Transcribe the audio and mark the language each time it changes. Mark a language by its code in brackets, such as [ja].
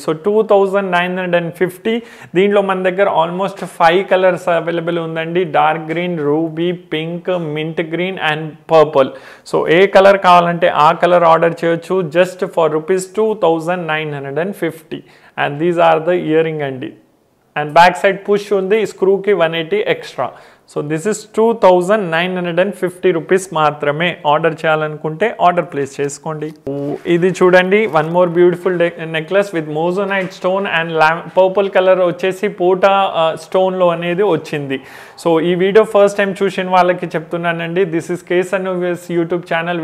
[te] So 2950. దీంట్లో మన దగ్గర ఆల్మోస్ట్ 5 కలర్స్ అవైలబుల్ ఉందండి. [en] Dark green, ruby, pink, mint green and purple. [te] So ఏ colour కావాలంటే ఆ కలర్ ఆర్డర్ చేయొచ్చు [en] Just for ₹2950. and these are the earring andi and back side push undi screw ki 180 extra. So this is 2950 rupees మాత్రమే. [te] Order చేయాలనుకుంటే order place చేసుకోండి. ఇది చూడండి, [en] one more beautiful necklace with moissanite stone and purple colour [te] వచ్చేసి పోటా స్టోన్లో అనేది వచ్చింది. So ఈ వీడియో ఫస్ట్ టైం చూసిన వాళ్ళకి చెప్తున్నానండి, [en] This is Casanova's YouTube channel.